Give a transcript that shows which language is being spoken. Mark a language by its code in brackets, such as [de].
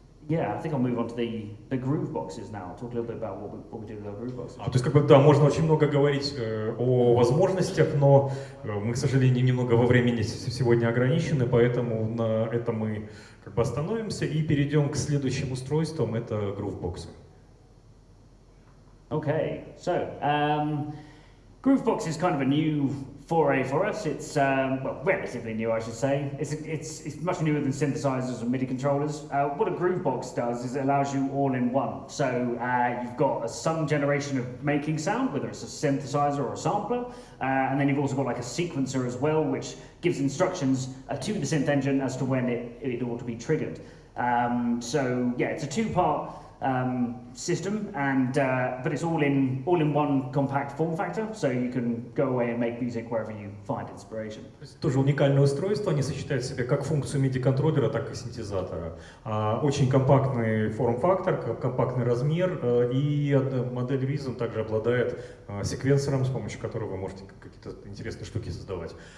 [en] I think I'll move on to the groove boxes now. Talk a little bit about what we do with our groove boxes. [ru] То есть, как бы, да, можно очень много говорить о возможностях, но мы, к сожалению, немного во времени сегодня ограничены, поэтому на этом мы как бы остановимся и перейдем к следующим устройствам. Это grooveboxы. [en] Okay, so groovebox is kind of a new foray for us. It's relatively new, I should say. It's much newer than synthesizers and MIDI controllers. What a groovebox does is it allows you all in one. So you've got some generation of making sound, whether it's a synthesizer or a sampler, and then you've also got like a sequencer as well, which gives instructions to the synth engine as to when it ought to be triggered. It's a two-part system, but it's all in one compact form factor, so you can go away and make music wherever you find inspiration. [ru] Тоже уникальное устройство, они сочетают в себе как функцию MIDI-контроллера, так и синтезатора. Очень компактный форм-фактор, компактный размер, и модель Rhythm также обладает секвенсором, с помощью которого вы можете какие-то интересные штуки создавать.